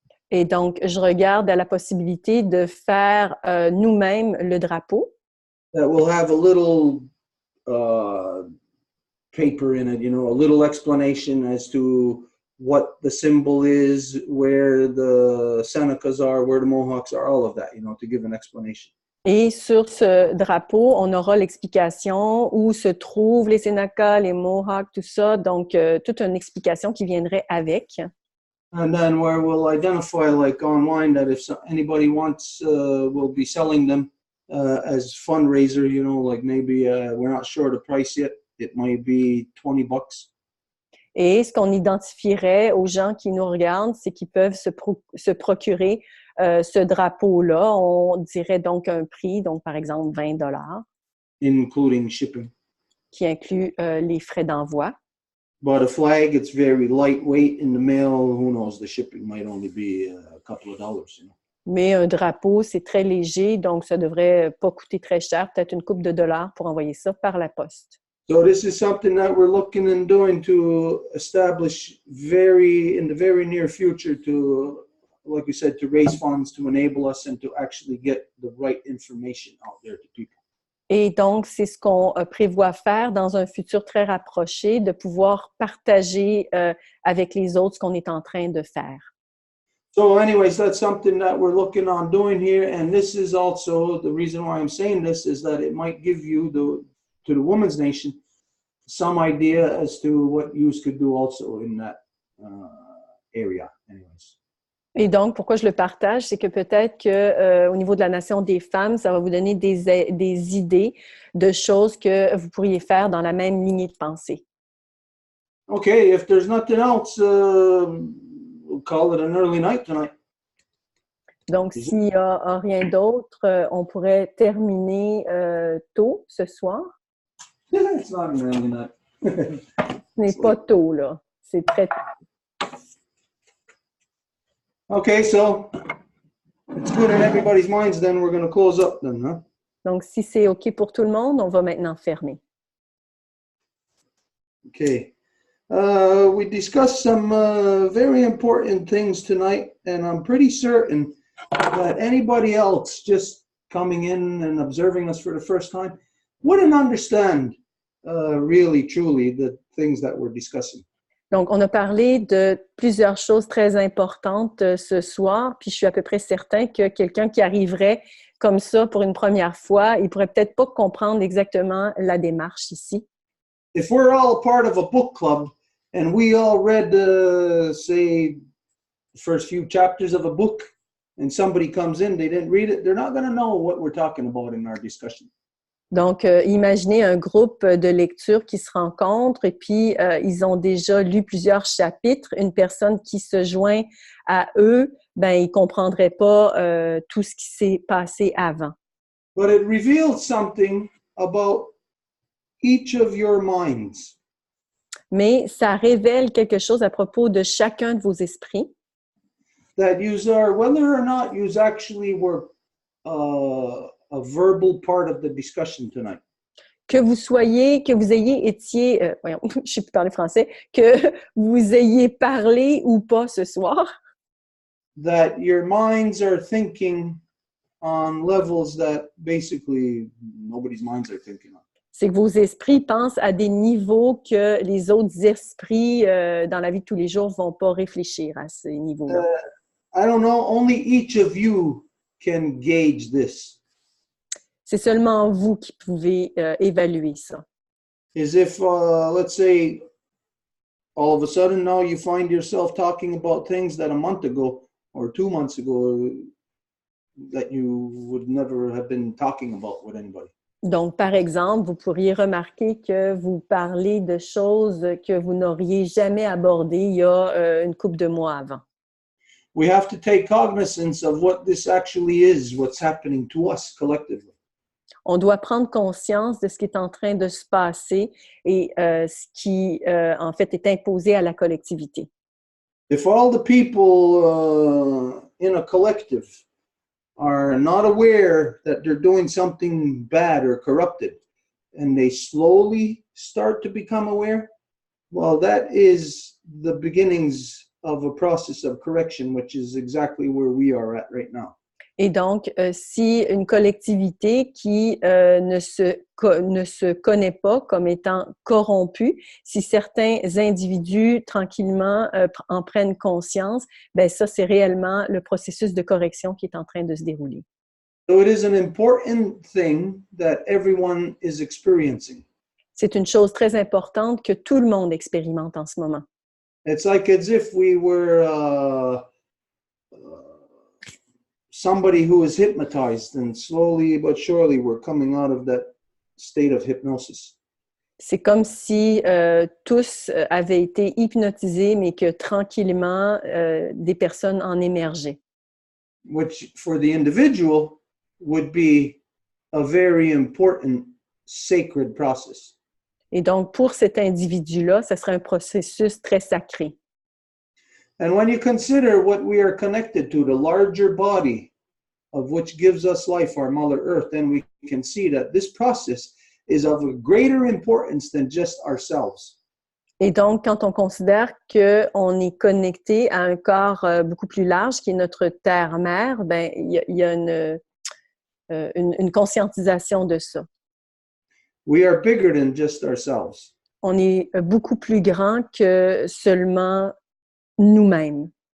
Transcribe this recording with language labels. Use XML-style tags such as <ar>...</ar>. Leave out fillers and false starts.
<fr>et donc je regarde à la possibilité de faire nous-mêmes le drapeau.</fr> <en>That will have a little paper in it, you know, a little explanation as to what the symbol is, where the Senecas are, where the Mohawks are, all of that, you know, to give an explanation.</en> <fr>Et sur ce drapeau, on aura l'explication où se trouvent les Sénécas, les Mohawks, tout ça. Donc, toute une explication qui viendrait avec.</fr> <en>And then where we'll identify, like online, that if anybody wants, we'll be selling them as fundraiser, you know, like maybe we're not sure the price yet. It might be $20.</en> <fr>Et ce qu'on identifierait aux gens qui nous regardent, c'est qu'ils peuvent se procurer ce drapeau-là. On dirait donc un prix, donc par exemple $20.</fr> <en>Including shipping.</en> <fr>Qui inclut les frais d'envoi.</fr> <en>But a flag, it's very lightweight in the mail. Who knows? knows the shipping might only be a couple of dollars, you know.</en> <fr>Mais un drapeau, c'est très léger, donc ça devrait pas coûter très cher, peut-être une couple de dollars pour envoyer ça par la poste.</fr> <en>So this is something that we're looking and doing to establish in the very near future to, like we said, to raise funds to enable us and to actually get the right information out there to people.</en> <fr>Et donc, c'est ce qu'on prévoit faire dans un futur très rapproché, de pouvoir partager avec les autres ce qu'on est en train de faire.</fr> <en>So anyways, that's something that we're looking on doing here. And this is also, the reason why I'm saying this is that it might give you, to the Women's Nation, some idea as to what you could do also in that area. Anyways.</en> <fr>Et donc, pourquoi je le partage, c'est que peut-être qu'au niveau de la Nation des femmes, ça va vous donner des idées de choses que vous pourriez faire dans la même lignée de pensée.</fr> <en>Okay, if there's nothing else, we'll call it an early night tonight.</en> <fr>Donc, s'il n'y a rien d'autre, on pourrait terminer tôt ce soir.</fr> <en>It's not an early night.</en> <fr>Ce n'est pas tôt, là. C'est très tôt.</fr> <en>Okay, so it's good in everybody's minds, then we're going to close up then, huh?</en> <fr>Donc, si c'est OK pour tout le monde, on va maintenant fermer.</fr> <en>Okay. We discussed some very important things tonight, and I'm pretty certain that anybody else just coming in and observing us for the first time wouldn't understand really, truly the things that we're discussing.</en> <fr>Donc, on a parlé de plusieurs choses très importantes ce soir, puis je suis à peu près certain que quelqu'un qui arriverait comme ça pour une première fois, il pourrait peut-être pas comprendre exactement la démarche ici.</fr> <en>If we're all part of a book club and we all read, say, the first few chapters of a book, and somebody comes in, they didn't read it, they're not going to know what we're talking about in our discussion.</en> <fr>Donc, imaginez un groupe de lecture qui se rencontre et puis ils ont déjà lu plusieurs chapitres. Une personne qui se joint à eux, ben, ils ne comprendraient pas tout ce qui s'est passé avant.</fr> <en>But it reveals something about each of your minds.</en> <fr>Mais ça révèle quelque chose à propos de chacun de vos esprits.</fr> <en>That you are, whether or not you actually were a verbal part of the discussion tonight.</en> <fr>Que vous ayez été, voyons, je ne sais plus parler français, que vous ayez parlé ou pas ce soir.</fr> <en>That your minds are thinking on levels that basically nobody's minds are thinking on.</en> <fr>C'est que vos esprits pensent à des niveaux que les autres esprits dans la vie de tous les jours ne vont pas réfléchir à ces niveaux-là.</fr> <en>I don't know, only each of you can gauge this.</en> <fr>C'est seulement vous qui pouvez évaluer ça.</fr> <en>Is if, let's say, all of a sudden now you find yourself talking about things that a month ago or 2 months ago that you would never have been talking about with anybody.</en> <fr>Donc, par exemple, vous pourriez remarquer que vous parlez de choses que vous n'auriez jamais abordées il y a une couple de mois avant.</fr> <en>We have to take cognizance of what this actually is, what's happening to us collectively.</en> <fr>On doit prendre conscience de ce qui est en train de se passer et ce qui, en fait, est imposé à la collectivité.</fr> <en>If all the people in a collective are not aware that they're doing something bad or corrupted, and they slowly start to become aware, well, that is the beginnings of a process of correction, which is exactly where we are at right now.</en> <fr>Et donc, si une collectivité qui ne se connaît pas comme étant corrompue, si certains individus tranquillement en prennent conscience, ben ça, c'est réellement le processus de correction qui est en train de se dérouler.</fr> <en>So it is an important thing that everyone is experiencing.</en> <fr>C'est une chose très importante que tout le monde expérimente en ce moment.</fr> <en>It's like as if we were somebody who is hypnotized, and slowly but surely we're coming out of that state of hypnosis.</en> <fr>C'est comme si tous avaient été hypnotisés, mais que tranquillement, des personnes en émergeaient.</fr> <en>Which for the individual would be a very important sacred process.</en> <fr>Et donc, pour cet individu-là, ce serait un processus très sacré.</fr> <en>And when you consider what we are connected to, the larger body of which gives us life, our Mother Earth, then we can see that this process is of a greater importance than just ourselves.</en> <fr>Et donc, quand on considère qu'on est connecté à un corps beaucoup plus large, qui est notre terre-mère, ben, il y a une conscientisation de ça.</fr> <en>We are bigger than just ourselves.</en> <fr>On est beaucoup plus grand que seulement nous-mêmes.</fr>